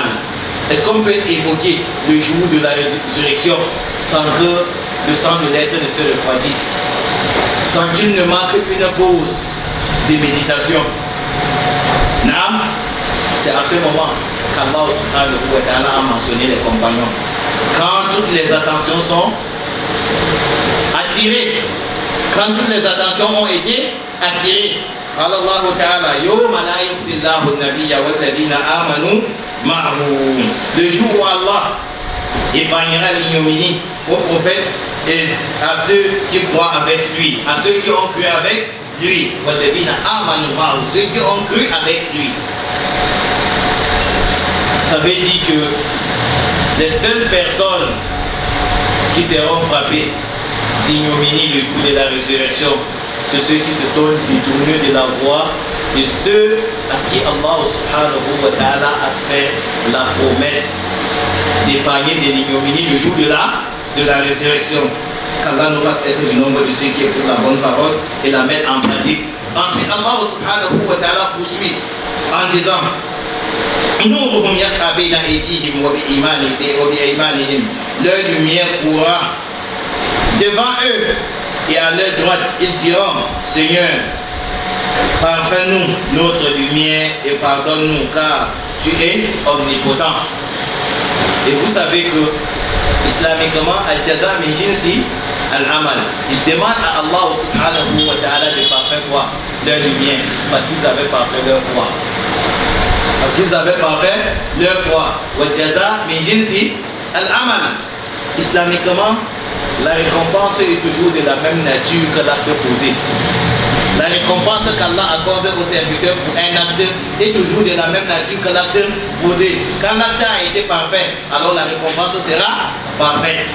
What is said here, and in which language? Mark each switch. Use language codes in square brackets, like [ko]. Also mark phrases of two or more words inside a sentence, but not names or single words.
[fr] Est-ce qu'on peut évoquer le jour de la résurrection sans que le sang de l'être ne se refroidisse, sans qu'il ne manque une pause de méditation? Non, c'est à ce moment qu'Allah [ar] سبحانه وتعالى [fr] a mentionné les compagnons. Quand toutes les attentions sont attirées, quand toutes les attentions ont été attirées, [ar] الله تعالى يوم لا يخزي الله النبي والذين آمنوا معه. [fr] Le jour où Allah épargnera l'ignominie aux prophètes et à ceux qui croient avec lui, à ceux qui ont cru avec lui, [ar] والذين آمنوا معه, [fr] ceux qui ont cru avec lui. Ça veut dire que les seules personnes qui seront frappées d'ignominie le jour de la résurrection, c'est ceux qui se sont détournés de la voie de ceux à qui Allah [ar] سبحانه وتعالى [fr] a fait la promesse d'épargner de l'ignominie le jour de la résurrection. Qu'Allah nous fasse être du nombre de ceux qui écoutent la bonne parole et la mettent en pratique. Ensuite, Allah [ar] سبحانه وتعالى [fr] poursuit en disant [ar] نورهم يسعى بين أيديهم وبأيمانهم. [fr] Leur lumière courra devant eux et à leur droite. Ils diront Seigneur, parfais-nous notre lumière et pardonne-nous car tu es omnipotent. Et vous savez que islamiquement, [ar] الجزاء من جنس العمل. [fr] Ils demandent à Allah [ar] سبحانه وتعالى [fr] de parfaire quoi? Leur lumière, parce qu'ils avaient parfait leur foi. Parce qu'ils avaient parfait leur foi. [ar] الجزاء من جنس العمل. [fr] Islamiquement, la récompense est toujours de la même nature que l'acte posé. La récompense qu'Allah accorde aux serviteurs pour un acte est toujours de la même nature que l'acte posé. Quand l'acte a été parfait, alors la récompense sera parfaite.